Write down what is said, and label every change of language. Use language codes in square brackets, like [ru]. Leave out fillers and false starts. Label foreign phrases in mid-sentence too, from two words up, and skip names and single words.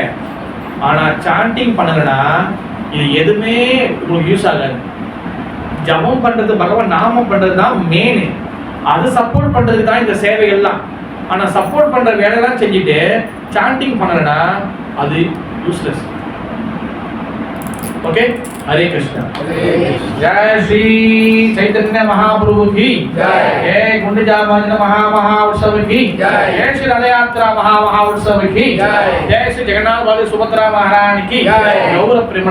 [ta] ஆனா சாண்டிங் பண்ணலன்னா இது எதுவுமே உங்களுக்கு யூஸ் ஆகாது. ஜபம் பண்றது, பகவான் நாமம் பண்றது தான் மெயின். அது சப்போர்ட் பண்றதுக்கு தான் இந்த சேவைகள்லாம். ஆனா சப்போர்ட் பண்ற வேலையெல்லாம் செஞ்சுட்டு சாண்டிங் பண்ணலன்னா அது யூஸ்லெஸ். [hi] ओके, हरे कृष्णा। जय श्री चैतन्य महाप्रभु की जय, जय गुंडिचा भजन महा उत्सव की जय, जय श्री रथ यात्रा महा उत्सव की जय, जय श्री जगन्नाथ बलदेव सुभद्रा महारानी की जय।